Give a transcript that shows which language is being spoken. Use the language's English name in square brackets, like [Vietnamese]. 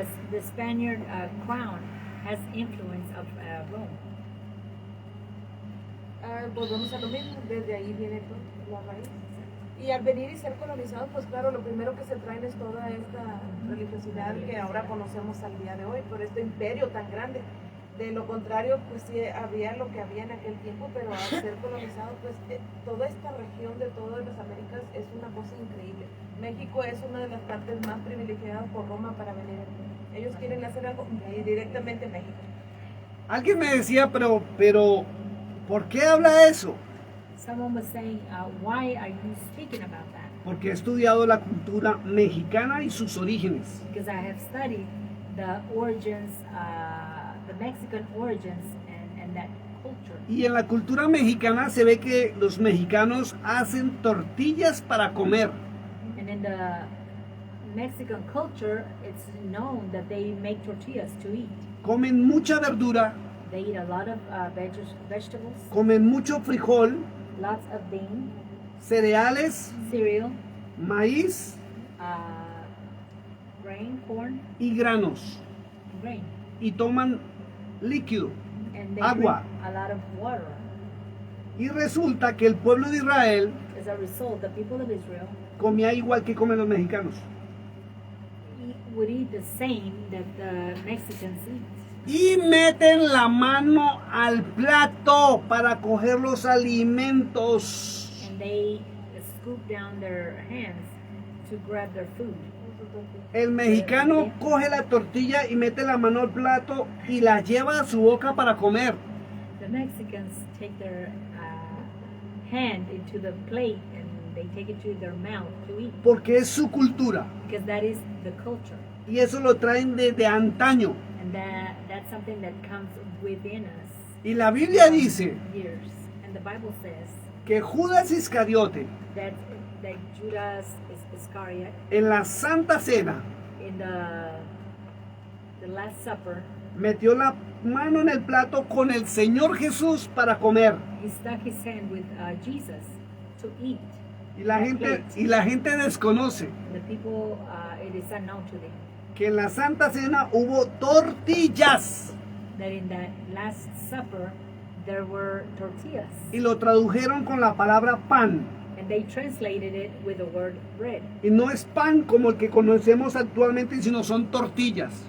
[English] the Spaniard crown has influence of Rome. [Spanish] Volvemos a lo mismo, desde ahí viene la raíz. Y al venir y ser colonizados, pues claro, lo primero que se traen es toda esta religiosidad que ahora conocemos al día de hoy, por este imperio tan grande. De lo contrario, pues sí, había lo que había en aquel tiempo, pero al ser colonizado, pues toda esta región de todas las Américas es una cosa increíble. México es una de las partes más privilegiadas por Roma para venir aquí. Ellos quieren hacer algo directamente en México. Alguien me decía, pero, ¿por qué habla eso? [English] Someone was saying, why are you speaking about that? [Spanish] porque he estudiado la cultura mexicana y sus orígenes. [English] because I have studied the origins, the Mexican origins and that culture. [Spanish] Y en la cultura mexicana se ve que los mexicanos hacen tortillas para comer. [English] And in the Mexican culture, it's known that they make tortillas to eat. [Spanish] Comen mucha verdura, [English] They eat a lot of vegetables, [Spanish] comen mucho frijol, [English] lots of bean, [Spanish] cereales, [English] cereal, [Spanish] maíz [English] grain, corn, [Spanish] y granos. [English] grain. [Spanish] Y toman líquido. [English] And they [Spanish] Agua. [English] drink a lot of water. [Spanish] Y resulta que el pueblo de Israel [English] As a result, the people of Israel [Spanish] comía igual que comen los mexicanos. [English] would eat the same that the Mexicans eat. [Spanish] Y meten la mano al plato para coger los alimentos. [English] And they scoop down their hands to grab their food. [Spanish] El mexicano coge la tortilla y mete la mano al plato y la lleva a su boca para comer. [English] The Mexicans take their hand into the plate and they take it to their mouth to eat, [Spanish] Porque es su cultura. [English] because that is the culture, [Spanish] Y eso lo traen desde antaño. [English] and that's something that comes within us [Spanish] Y la Biblia dice [English] years. And the Bible says [Spanish] que Judas Iscariote [English] that Judas Iscariot [Spanish] en la Santa Cena [English] in the Last Supper, [Spanish] metió la mano en el plato con el Señor Jesús para comer. [English] he stuck his hand with Jesus to eat. [Spanish] Y la gente desconoce [English] The people, it is unknown to them [Spanish] que en la Santa Cena hubo tortillas [English] that in that Last Supper there were tortillas, [Spanish] y lo tradujeron con la palabra pan. [English] and they translated it with the word bread. [Spanish] Y no es pan como el que conocemos actualmente, sino son tortillas.